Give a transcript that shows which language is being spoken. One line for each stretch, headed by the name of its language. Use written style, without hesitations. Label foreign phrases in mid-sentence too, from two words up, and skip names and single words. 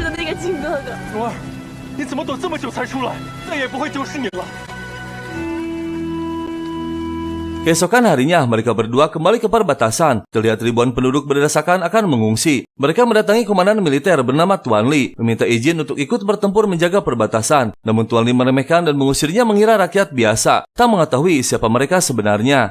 Chinese: 个靖哥哥。蓉儿，你怎么躲这么久才出来？再也不会丢失你了。
Indonesian: Keesokan harinya, mereka berdua kembali ke perbatasan. Terlihat ribuan penduduk berdesakan akan mengungsi. Mereka mendatangi komandan militer bernama Tuan Li, meminta izin untuk ikut bertempur menjaga perbatasan. Namun Tuan Li meremehkan dan mengusirnya mengira rakyat biasa, tak mengetahui siapa mereka sebenarnya.